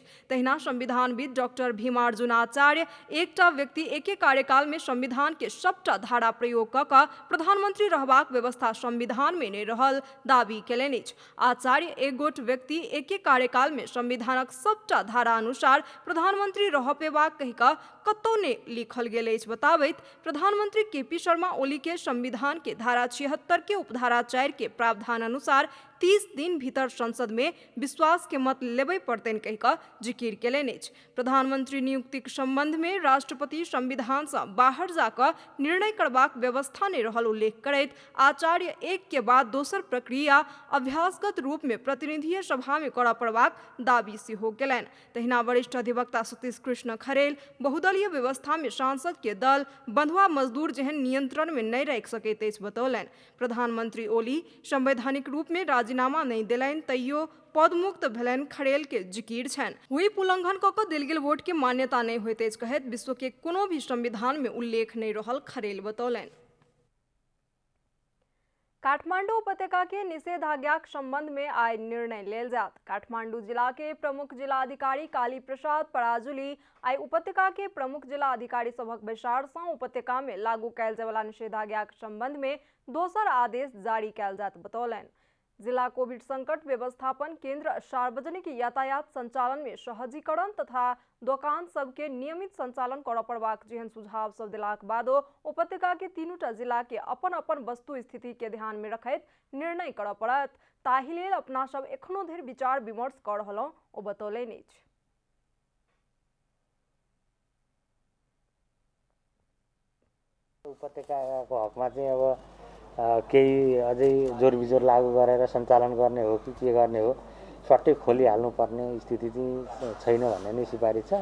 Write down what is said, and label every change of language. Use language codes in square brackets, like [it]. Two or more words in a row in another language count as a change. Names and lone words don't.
[mai] तहिना संविधानविद डॉक्टर भीमार्जुन आचार्य एकटा व्यक्ति एके कार्यकाल में संविधान के सबटा धारा प्रयोग कऽ कऽ प्रधानमंत्री रहबाक व्यवस्था संविधान में नहि रहल दावी केलनि अछि। आचार्य एक गोट व्यक्ति एके कार्यकाल में संविधानक सबटा धारा अनुसार प्रधानमंत्री रह पेबाक कहि कऽ कतौ ने लिखल गेल अछि बताबैत प्रधानमंत्री केपी शर्मा ओली के संविधान के धारा 76 के उपधारा 4 के प्रावधान अनुसार 30 दिन भीतर संसद में विश्वास के मत लेबे पड़तनि कहि कऽ जिकिर केलनि अछि। प्रधानमंत्री नियुक्ति के संबंध में राष्ट्रपति संविधान से बाहर जाकर निर्णय करबाक व्यवस्था ने रहल उल्लेख करैत आचार्य एक के बाद दोसर प्रक्रिया अभ्यासगत रूप में प्रतिनिधि सभा में करऽ पड़बाक दावी सेहो केलनि। तहिना वरिष्ठ अधिवक्ता सतीश कृष्ण खरेल बहुदलीय व्यवस्था में सांसद के दल बंधुआ मजदूर जेहन नियंत्रण में नहीं राखि सकैत अछि बतौलनि। प्रधानमंत्री ओली संवैधानिक रूप में राजीनामा नहीं देलनि तैयो पदमुक्त भेलनि खरेल के जिकिर छनि। व्हिप उल्लंघन कऽ कऽ देल गेल वोट के मान्यता नहीं होइत अछि कहैत विश्व के कोनो भी संविधान में उल्लेख नहीं रहल खरेल बतौलनि। काठमांडू उपत्यका के निषेधाज्ञा संबंध में आय निर्णय लेल जात। काठमांडू जिला के प्रमुख जिलाधिकारी काली प्रसाद पराजुली आय उपत्यका के प्रमुख जिलाधिकारी सभक बैसार सँ उपत्यका में लागू कयल जाय वाला निषेधाज्ञा संबंध में दोसर आदेश जारी कयल जात बतौलनि। जिला कोविड संकट व्यवस्थापन केंद्र सार्वजनिक यातायात संचालन में सहजीकरण तथा दुकान सबके नियमित संचालन करऽ पड़बाक जेहन सुझाव सब देलाक बादो उपत्यका के 3टा जिला के अपन अपन वस्तु स्थिति के ध्यान में रखैत निर्णय करऽ पड़त। ताहि लेल अपना सब एखनो धरि विचार विमर्श कऽ रहलहुँ ओ बतौलनि अछि। [ne] उपत्यकाको हकमा चाहिँ अब केही अझै जोरबिजोर लागू गरेर सञ्चालन गर्ने हो कि के गर्ने हो सट्टै खोलिहाल्नुपर्ने स्थिति चाहिँ छैन भन्ने नै सिफारिस छ।